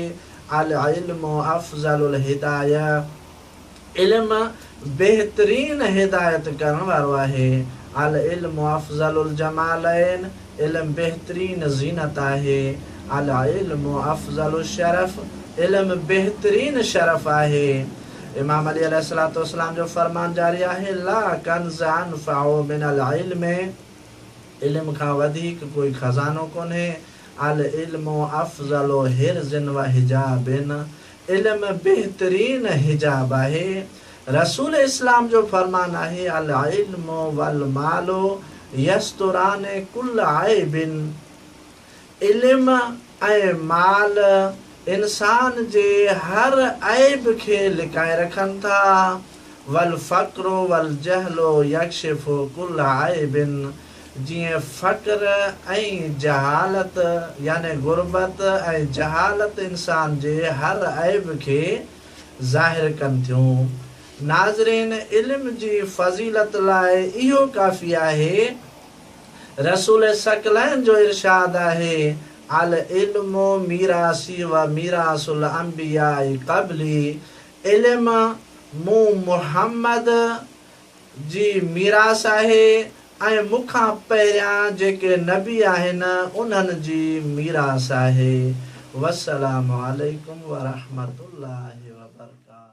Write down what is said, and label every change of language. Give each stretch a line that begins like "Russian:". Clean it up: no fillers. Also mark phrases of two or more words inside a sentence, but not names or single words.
Arabic: العلم أفضل الهداية.
Sindhi: इल्म बहितरीन हिदायत करण वारो आहे.
Arabic: العلم أفضل الجمالين.
Sindhi: इल्म बहितरीन ज़ीनत आहे.
Arabic: العلم أفضل الشرف.
Sindhi: इल्म बहितरीन शरफ़ आहे. इमाम अली
Arabic: عليه الصلاة والسلام
Sindhi: जो फरमान जारी आहे,
Arabic: لا كنز أنفع من العلم.
Sindhi: इल्म खां वधीक कोई खज़ानो कोन्हे.
Arabic: العلم أفضل حرز وحجاب.
Sindhi: इल्म बहितरीन हिजाब आहे. रसूल इस्लाम जो फरमान आहे,
Arabic: العلم والمال يستران كل عيب.
Sindhi: इल्म ऐं माल इंसान जे हर ऐब खे लिकाए रखनि था.
Arabic: والفقر والجهل يكشف كل عيب.
Sindhi: जीअं फ़क़्र ऐं जहालत यानी गुरबत ऐं जहालत इंसान जे हर ऐब खे ज़ाहिर कनि थियूं. नाज़रीन, इल्म जी फज़ीलत लाइ इहो काफ़ी आहे. रसूल सकलैन जो इरशाद आहे,
Arabic: العلم ميراثي وميراث الأنبياء قبلي.
Sindhi: इल्म मूं मुहम्मद जी मीरास आहे ऐं मूंखां पहिरियां जेके नबी आहिनि उन्हनि जी मीरास आहे.
Arabic: والسلام عليكم ورحمة الله وبركاته.